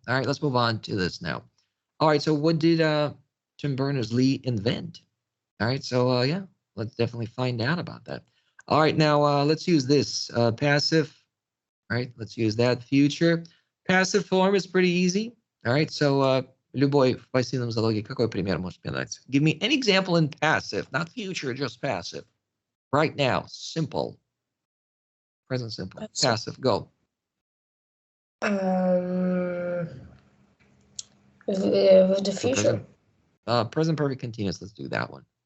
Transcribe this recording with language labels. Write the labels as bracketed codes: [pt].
[en] All right, let's move on to this now. All right, so what did Tim Berners-Lee invent? All right, so yeah, let's definitely find out about that. All right, now let's use this passive. All right, let's use that. Future. Passive form is pretty easy. [ru] All right, so любой в пассивном залоге, какой пример может мне дать? [en] Give me an example in passive, not future, just passive. Right now, simple. Present simple. Passive, go. With the future. Present perfect continuous, let's do that one.